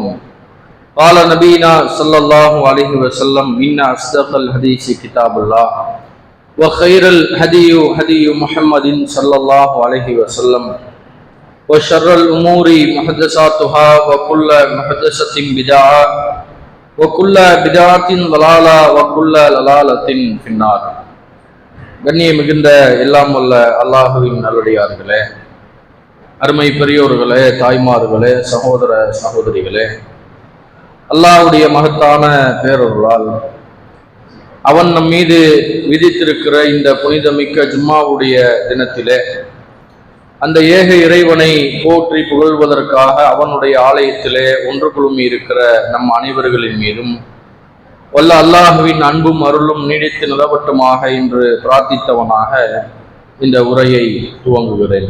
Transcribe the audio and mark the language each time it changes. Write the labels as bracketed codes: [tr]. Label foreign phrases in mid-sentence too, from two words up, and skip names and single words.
[ar] قال نبينا صلى الله عليه وسلم إن أصدق الحديث كتاب الله وخير الهدي هدي محمد صلى الله عليه وسلم وشر الأمور محدثاتها وكل محدثة بدعة وكل بدعة ضلالة وكل ضلالة في النار. [ta] கண்ணிய மிகுந்த எல்லாம் வல்ல அல்லாஹுவின் நல்லடியார்களே, அருமை பெரியோர்களே, தாய்மார்களே, சகோதர சகோதரிகளே, அல்லாஹ்வுடைய மகத்தான பேரருளால் அவன் நம் மீது விதித்திருக்கிற இந்த புனிதமிக்க ஜும்மாவுடைய தினத்திலே அந்த ஏக இறைவனை போற்றி புகழ்வதற்காக அவனுடைய ஆலயத்திலே ஒன்று குழுமி இருக்கிற நம் அனைவர்களின் மீதும் வல்ல அல்லாஹுவின் அன்பும் அருளும் நீடித்து நிலவட்டுமாக என்று பிரார்த்தித்தவனாக இந்த உரையை துவங்குகிறேன்.